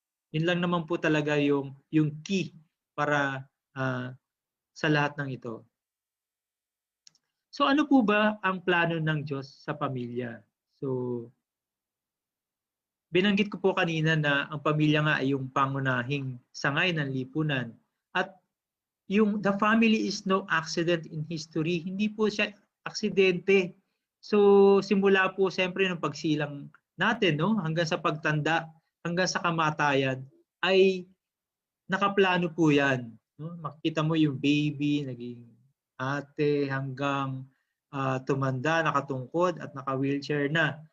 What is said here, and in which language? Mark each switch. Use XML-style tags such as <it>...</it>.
<tl>Yun lang naman po talaga yung key para sa lahat ng ito. So, ano po ba ang plano ng Diyos sa pamilya? So, binanggit ko po kanina na ang pamilya nga ay yung pangunahing sangay ng lipunan.</tl> <en>At the family is no accident in history.</en> <tl>Hindi po siya aksidente. So, simula po siyempre ng pagsilang natin, no? Hanggang sa pagtanda, hanggang sa kamatayan, ay nakaplano po yan. No? Makikita mo yung baby, naging ate, hanggang tumanda, nakatungkod at naka-wheelchair na.</tl>